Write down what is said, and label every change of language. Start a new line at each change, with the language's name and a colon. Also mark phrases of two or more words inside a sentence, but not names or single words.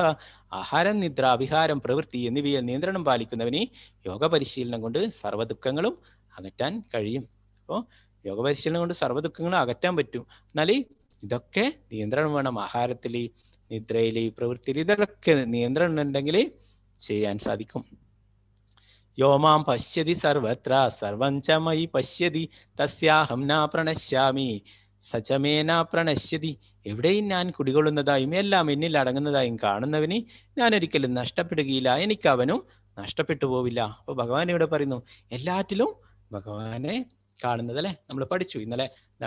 Malayalam: ആഹാരം, നിദ്ര, വിഹാരം, പ്രവൃത്തി എന്നിവയിൽ നിയന്ത്രണം പാലിക്കുന്നവന് യോഗ പരിശീലനം കൊണ്ട് സർവ്വദുഃഖങ്ങളും അകറ്റാൻ കഴിയും. അപ്പോൾ യോഗ പരിശീലനം കൊണ്ട് സർവ്വദുഃഖങ്ങളും അകറ്റാൻ പറ്റും. എന്നാൽ ഇതൊക്കെ നിയന്ത്രണം വേണം. ആഹാരത്തില്, നിദ്രയില്, പ്രവൃത്തിയിൽ ഇതൊക്കെ നിയന്ത്രണം ഉണ്ടെങ്കിൽ ചെയ്യാൻ സാധിക്കും.
Sanskrit: യോമാം പശ്യതി സർവത്ര സർവം ച മയി പശ്യതി തസ്യാഹം ന പ്രണശ്യാമി സചമേന പ്രണശ്യതി.
Malayalam: എവിടെയും ഞാൻ കുടികൊള്ളുന്നതായും എല്ലാം എന്നിൽ അടങ്ങുന്നതായും കാണുന്നവന് ഞാൻ ഒരിക്കലും നഷ്ടപ്പെടുകയില്ല, എനിക്ക് അവനും നഷ്ടപ്പെട്ടു പോവില്ല. അപ്പൊ ഭഗവാൻ ഇവിടെ പറയുന്നു, എല്ലാറ്റിലും ഭഗവാനെ കാണുന്നത് അല്ലെ. നമ്മൾ പഠിച്ചു ഇന്നലെ എന്താണ്?